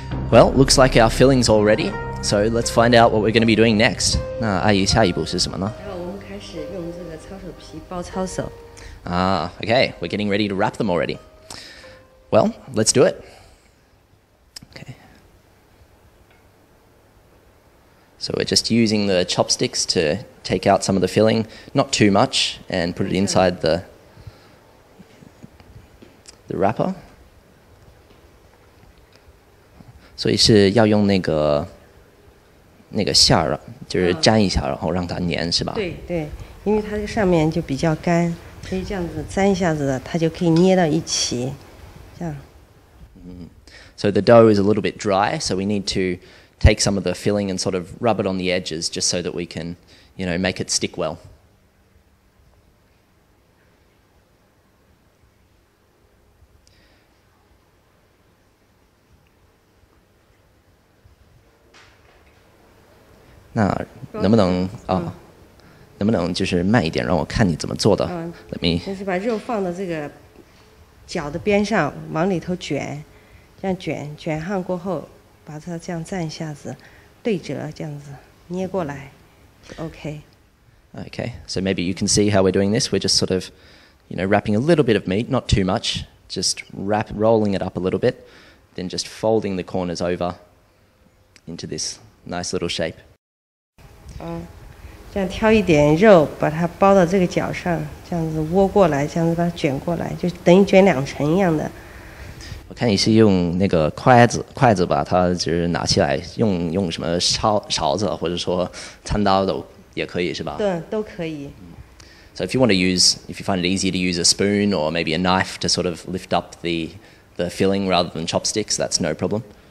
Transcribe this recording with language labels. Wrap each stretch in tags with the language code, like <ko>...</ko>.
<en>Well, looks like our filling's all ready, so let's find out what we're going to be doing next.</en> <zh>那阿姨下一步是什么呢？然后我们开始用这个抄手皮包抄手。</zh> <en>Okay, we're getting ready to wrap them already. Well, let's do it. Okay. So we're just using the chopsticks to take out some of the filling, not too much, and put it inside the wrapper.</en> <zh>所以是要用那个馅儿，就是粘一下，然后让它粘，是吧？对对，因为它这个上面就比较干，所以这样子粘一下子，它就可以捏到一起，这样。</zh> <en>So the dough is a little bit dry, so we need to take some of the filling and sort of rub it on the edges, just so that we can, make it stick well.</en> <zh>那能不能就是慢一点，让我看你怎么做的。</zh> <en>Let me。</en> <zh>就是把肉放到这个角的边上，往里头卷，这样卷上过后，把它这样蘸一下子，对折这样子捏过来就 OK。</zh> <en>Okay, so maybe you can see how we're doing this. We're just sort of, wrapping a little bit of meat, not too much, just rolling it up a little bit, then just folding the corners over into this nice little shape.</en> <zh>这样挑一点肉，把它包到这个角上，这样子窝过来，这样子把它卷过来，就等于卷2层一样的。我看你是用那个筷子把它就是拿起来，用什么勺子或者说餐刀也可以是吧？对，都可以。</zh> <en>So if you find it easier to use a spoon or maybe a knife to sort of lift up the filling rather than chopsticks, that's no problem.</en>